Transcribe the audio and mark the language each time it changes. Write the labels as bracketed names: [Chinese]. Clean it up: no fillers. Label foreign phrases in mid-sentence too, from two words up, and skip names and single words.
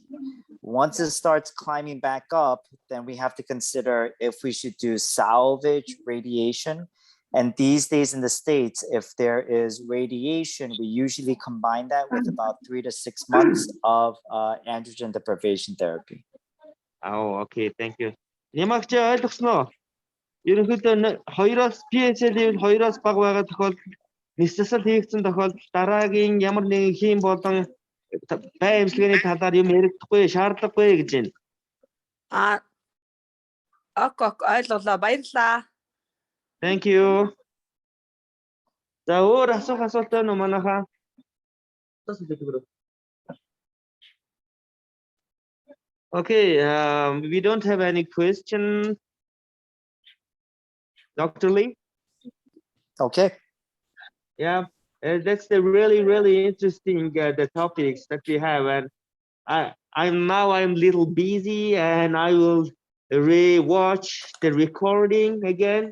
[English] Once it starts climbing back up, then we have to consider if we should do salvage radiation. And these days in the States, if there is radiation, we usually combine that with about 3 to 6 months of androgen deprivation therapy. Oh, okay, thank you. [Mongolian] Ямагч ойлгосон уу? Ерөнхийдөө 2-оос [English] PSA level [Mongolian] 2-оос бага байгаа тохиолдолд нисэл хийгдсэн тохиолдолд дараагийн ямар нэгэн хийм болон бай эмчилгээний талаар юм яригдахгүй, шаардлагагүй гэж байна. Ок ойлголоо. Баярлалаа. [English] Thank you. [Mongolian] За өөр асуух асуулт байна уу манайхаа? [English] Okay, we don't have any question. Dr. Lee? Okay. Yeah, that's the really interesting the topics that we have, and I'm a little busy, and I will re-watch the recording again.